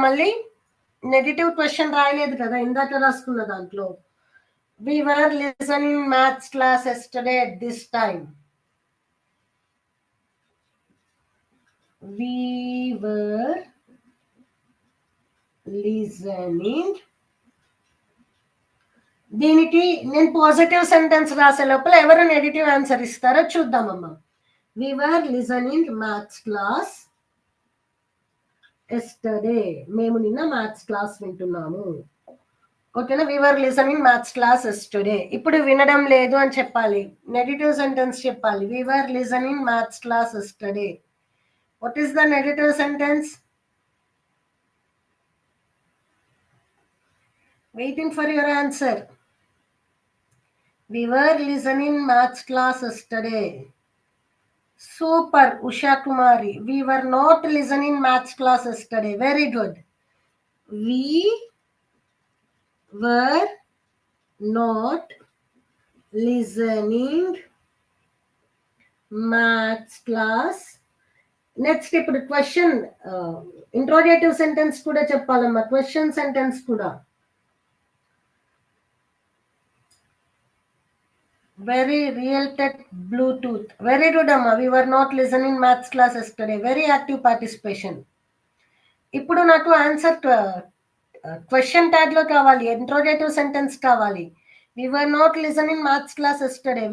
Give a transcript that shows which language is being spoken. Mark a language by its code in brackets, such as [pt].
[te] మళ్ళీ negative question రాయలేదు కదా ఇందాక రాసుకున్న దాంట్లో. [en] We were listening maths class yesterday at this time. We were listening. [te] దీనికి నేను పాజిటివ్ సెంటెన్స్ రాసే లోపల ఎవరు నెగటివ్ ఆన్సర్ ఇస్తారో చూద్దామమ్మా. [en] We were listening maths class yesterday. [te] మేము నిన్న మ్యాథ్స్ క్లాస్ వింటున్నాము. ఓకేనా? [en] we were listening maths class yesterday. [te] ఇప్పుడు వినడం లేదు అని చెప్పాలి, నెగటివ్ సెంటెన్స్ చెప్పాలి. [en] we were listening maths class yesterday. What is the negative sentence? Waiting for your answer. We were listening maths class yesterday. Super, Usha Kumari. We were not listening maths class yesterday. Very good. We were not listening maths class. [te] Next ఇప్పుడు question interrogative sentence కూడా చెప్పాలమ్మా. Question sentence కూడా. [en] Very real tech Bluetooth. Very good అమ్మా. we were not listening maths class yesterday. Very active participation. [te] ఇప్పుడు నాకు answer question tag లో కావాలి, interrogative sentence కావాలి. [en] we were not listening maths class yesterday.